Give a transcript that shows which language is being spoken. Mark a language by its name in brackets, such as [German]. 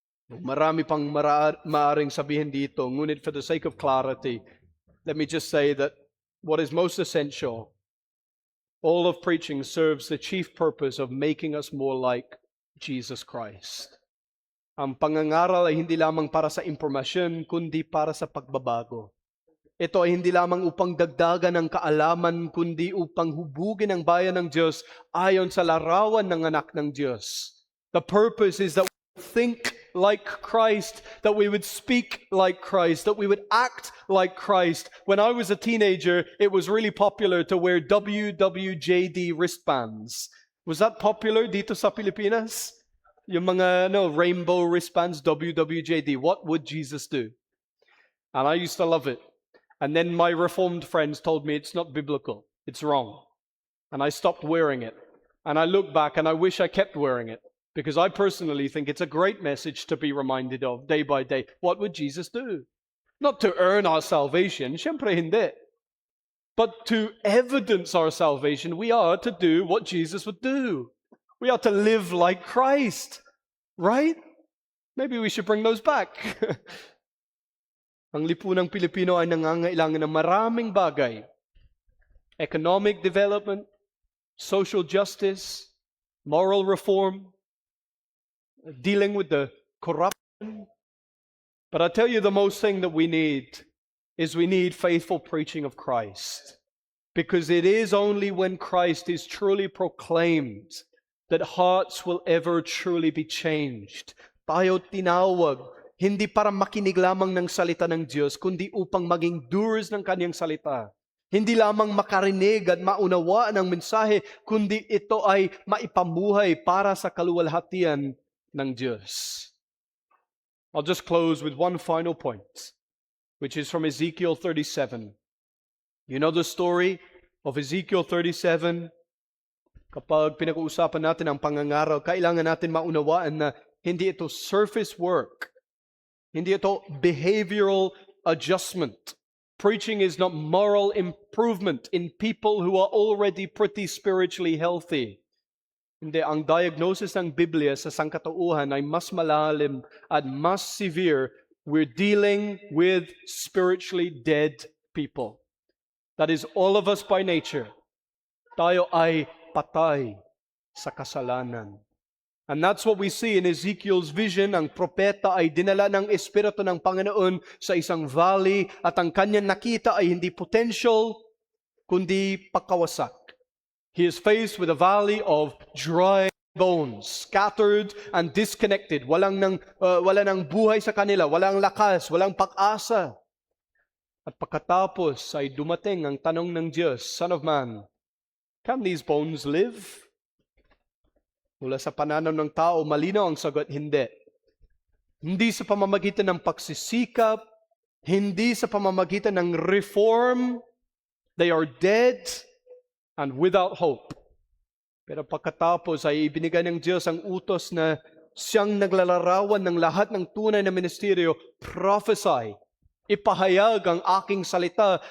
[Filipino] Marami pang maaring sabihin dito, ngunit [English] for the sake of clarity, let me just say that what is most essential, all of preaching serves the chief purpose of making us more like Jesus Christ. [Filipino] Ang pangangaral ay hindi lamang para sa impormasyon, kundi para sa pagbabago. Ito ay hindi lamang upang dagdagan ng kaalaman, kundi upang hubugin ang bayan ng Diyos ayon sa larawan ng anak ng Diyos. [English] The purpose is that we think like Christ, that we would speak like Christ, that we would act like Christ. When I was a teenager, it was really popular to wear WWJD wristbands. Was that popular [Filipino] dito sa Pilipinas? Yung mga [English] rainbow wristbands, WWJD. What would Jesus do? And I used to love it. And then my Reformed friends told me it's not biblical. It's wrong. And I stopped wearing it. And I look back and I wish I kept wearing it. Because I personally think it's a great message to be reminded of day by day. What would Jesus do? Not to earn our salvation, [Filipino] syempre hindi. [English] But to evidence our salvation, we are to do what Jesus would do. We are to live like Christ. Right? Maybe we should bring those back. [Filipino] Ang lipunang Pilipino ay nangangailangan ng maraming bagay. [English] Economic development, social justice, moral reform, dealing with the corruption. But I tell you, the most thing that we need is we need faithful preaching of Christ. Because it is only when Christ is truly proclaimed that hearts will ever truly be changed. [Filipino] Tayo tinawag, hindi para makinig lamang ng salita ng Diyos, kundi upang maging doers ng Kanyang salita. Hindi lamang makarinig at maunawaan ang mensahe, kundi ito ay maipamuhay para sa kaluwalhatian ng Diyos. [English] I'll just close with one final point, which is from Ezekiel 37. You know the story of Ezekiel 37? [Filipino] Kapag pinag-uusapan natin ang pangangaral, kailangan natin maunawaan na hindi ito [English] surface work. [Filipino] Hindi ito [English] behavioral adjustment. Preaching is not moral improvement in people who are already pretty spiritually healthy. [Filipino] Hindi, ang diagnosis ng Biblia sa sangkatauhan ay mas malalim at mas severe. [English] We're dealing with spiritually dead people. That is all of us by nature. [Filipino] Tayo ay patay sa kasalanan. [English] And that's what we see in Ezekiel's vision. [Filipino] Ang propeta ay dinala ng Espiritu ng Panginoon sa isang valley at ang kanyang nakita ay hindi potential, kundi pagkawasak. [English] He is faced with a valley of dry bones, scattered and disconnected. [Filipino] Wala nang buhay sa kanila, walang lakas, walang pag-asa. At pagkatapos ay dumating ang tanong ng Diyos, [English] Son of man, can these bones live? [Filipino] Mula sa pananaw ng tao, malinaw ang sagot, hindi. Hindi sa pamamagitan ng pagsisikap, hindi sa pamamagitan ng reform. [English] They are dead and without hope. [Filipino] Pero pagkatapos ay ibinigay ng Diyos ang utos na siyang naglalarawan ng lahat ng tunay na ministeryo, prophesy, ipahayag ang aking salita.